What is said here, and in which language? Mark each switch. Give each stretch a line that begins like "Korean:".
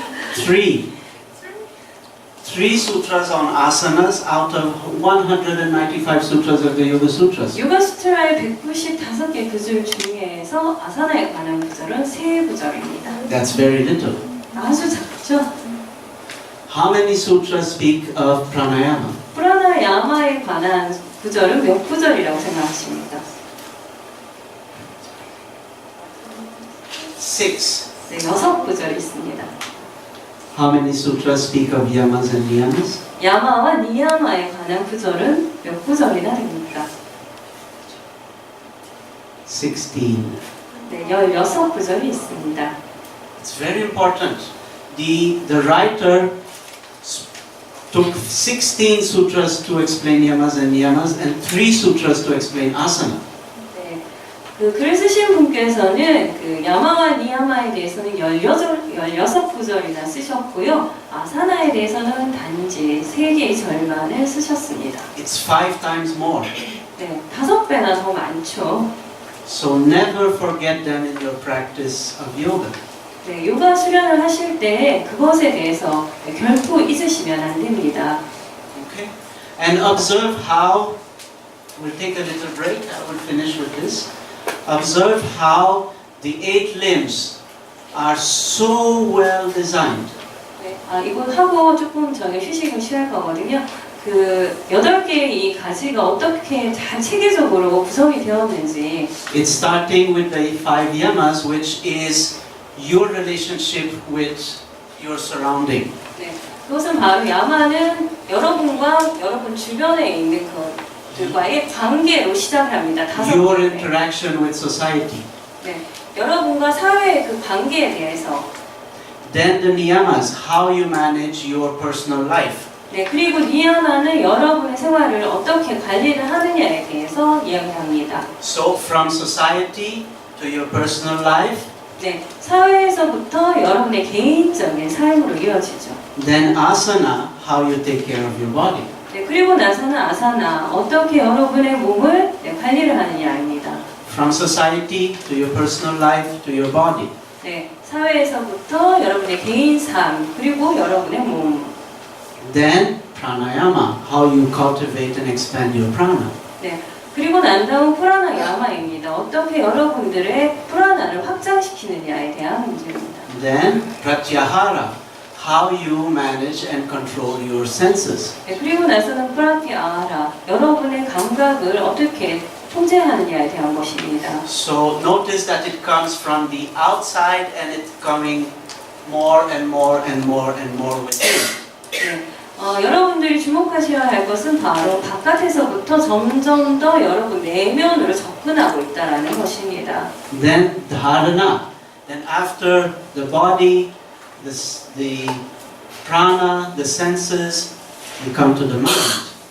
English: 3 sutras on asanas out of 195 sutras of the Yoga Sutras.
Korean: 요가 수트라의 195개 구절 중에서 아사나에 관한 구절은 3구절입니다.
English: That's very little.
Korean: 아주 작죠?
English: How many sutras speak of pranayama?
Korean: 프라나야마에 관한 구절은 몇 구절이라고 생각하십니까?
English: 6.
Korean: 네, 6구절이 있습니다.
English: How many sutras speak of yamas and niyamas?
Korean: 야마와 니야마에 관한 구절은 몇 구절이나 됩니까?
English: 16.
Korean: 네, 16구절이 있습니다.
English: It's very important. The writer took 16 sutras to explain yamas and niyamas and 3 sutras to explain asana.
Korean: 네, 그 글을 쓰신 분께서는 그 야마와 니야마에 대해서는 16구절이나 쓰셨고요. 아사나에 대해서는 단지 3개의 절반을 쓰셨습니다.
English: It's 5 times more.
Korean: 네, 5배나 더 많죠.
English: So never forget them in your practice of yoga.
Korean: 네, 요가 수련을 하실 때 그것에 대해서 결코 잊으시면 안 됩니다.
English: Okay? And observe how, we'll take a little break, I will finish with this. Observe how the 8 limbs are so well designed.
Korean: 네, 이거 하고 조금 저희 휴식을 취할 거거든요. 그 8개의 이 가지가 어떻게 잘 체계적으로 구성이 되었는지.
English: It's starting with the 5 yamas, which is your relationship with your surrounding.
Korean: 네, 그것은 바로 야마는 여러분과 여러분 주변에 있는 것들과의 관계로 시작을 합니다. 5개.
English: Your interaction with society.
Korean: 네, 여러분과 사회의 그 관계에 대해서.
English: Then the niyamas, how you manage your personal life.
Korean: 네, 그리고 니야마는 여러분의 생활을 어떻게 관리를 하느냐에 대해서 이야기합니다.
English: So from society to your personal life,
Korean: 네, 사회에서부터 여러분의 개인적인 삶으로 이어지죠.
English: then asana, how you take care of your body.
Korean: 네, 그리고 나서는 아사나, 어떻게 여러분의 몸을 관리를 하느냐입니다.
English: From society to your personal life to your body.
Korean: 네, 사회에서부터 여러분의 개인 삶, 그리고 여러분의 몸.
English: Then pranayama, how you cultivate and expand your prana.
Korean: 네, 그리고 난 다음 프라나 야마입니다. 어떻게 여러분들의 프라나를 확장시키느냐에 대한 문제입니다.
English: Then pratyahara, how you manage and control your senses.
Korean: 네, 그리고 나서는 프라티아하라, 여러분의 감각을 어떻게 통제하느냐에 대한 것입니다.
English: So notice that it comes from the outside and it's coming more and more and more and more within.
Korean: 네, 여러분들이 주목하셔야 할 것은 바로 바깥에서부터 점점 더 여러분 내면으로 접근하고 있다는 것입니다.
English: Then dharana. Then after the body, the prana, the senses, you come to the mind.